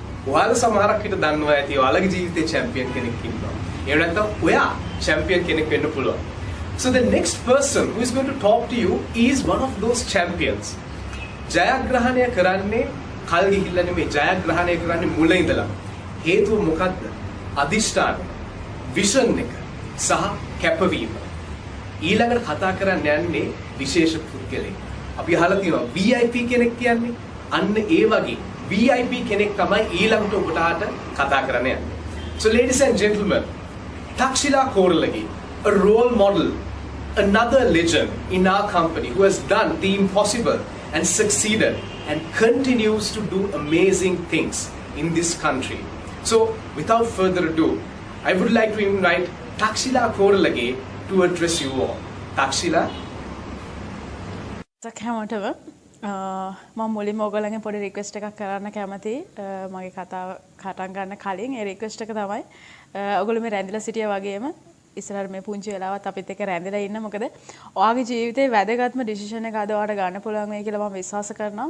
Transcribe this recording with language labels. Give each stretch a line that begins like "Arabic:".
Sinhala: ඔයාලා සමහරක් විට දන්නවා ඇති ඔයාලගේ ජීවිතේ චැම්පියන් කෙනෙක් ඉන්නවා. ඒ නැත්නම් ඔයා චැම්පියන් කෙනෙක් වෙන්න පුළුවන්.
English: So the next person who is going to talk to you is one of those champions.
Sinhala: ජයග්‍රහණය කරන්නේ කල් ගිහිල්ලා නෙමෙයි, ජයග්‍රහණය කරන්නේ මුල ඉඳලා. හේතුව මොකද්ද? අදිෂ්ඨාන, විෂන් එක සහ කැපවීම. ඊළඟට කතා කරන්න යන්නේ විශේෂ පුද්ගලෙක්. අපි අහලා තියෙනවා VIP කෙනෙක් කියන්නේ. අන්න ඒ වගේ VIP කෙනෙක් තමයි ඊළඟට ඔබට කතා කරන්න යන්නේ.
English: So ladies and gentlemen, Takshila Koralagi, a role model, another legend in our company who has done the impossible and succeeded and continues to do amazing things in this country. So without further ado, I would like to invite Takshila Koralagi to address you all. Takshila.
Sinhala: හැමෝටම මම මුලින්ම ඔයගොල්ලන්ගෙන් පොඩි request එකක් කරන්න කැමතියි. මගේ කතාව කටන් ගන්න කලින් ඒ රික්වෙස්ට් එක තමයි ඔයගොල්ලෝ මේ රැඳිලා සිටියා වගේම ඉස්සරහට මේ පුංචි වෙලාවත් අපිත් එක්ක රැඳිලා ඉන්න. මොකද ඔයාගේ ජීවිතේ වැදගත්ම ඩිසිෂන් එක අද ඔයාලට ගන්න පුළුවන් වෙයි කියලා මම විශ්වාස කරනවා.